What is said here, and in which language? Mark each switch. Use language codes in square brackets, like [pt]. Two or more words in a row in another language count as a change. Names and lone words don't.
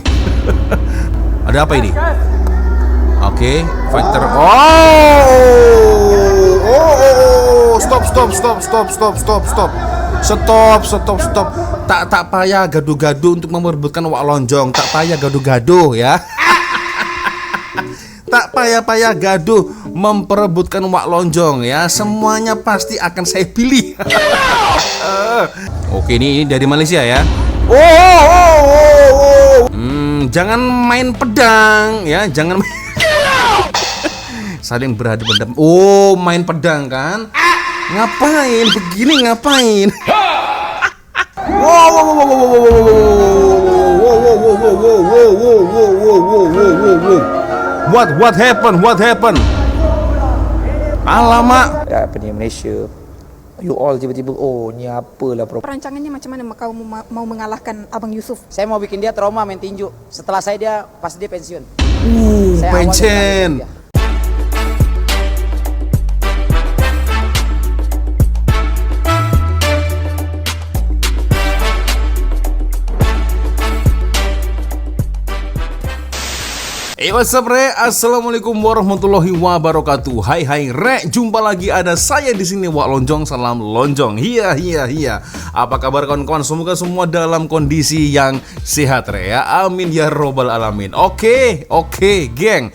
[id] Ada apa ini? Oke, fighter. Stop. [ms] Tak payah gaduh-gaduh untuk merebutkan wak lonjong. Tak payah gaduh-gaduh ya. Tak payah gaduh memperebutkan wak lonjong ya. [id] Semuanya pasti akan saya pilih. Oke, ini dari Malaysia ya. Jangan main pedang ya, jangan saling berhadapan. Main pedang kan? Ngapain? Begini ngapain? [en] What happened? [ms] Alamak. Ya, apa ni Malaysia? [en] You all [ms] tiba-tiba, ni apalah perancangannya macam mana kau mau mengalahkan Abang Yusuf? [id] Saya mau bikin dia trauma main tinju. Setelah dia pensiun. Pensiun. [en] What's up, [id] Re? [ar] السلام عليكم ورحمة الله وبركاته. [ms] Hai Re, jumpa lagi ada saya di sini, Wak Lonjong. [id] Salam lonjong. Iya. Apa kabar kawan-kawan? Semoga semua dalam kondisi yang sehat, Re ya. [ar] آمين يا رب العالمين. [id] Oke, geng.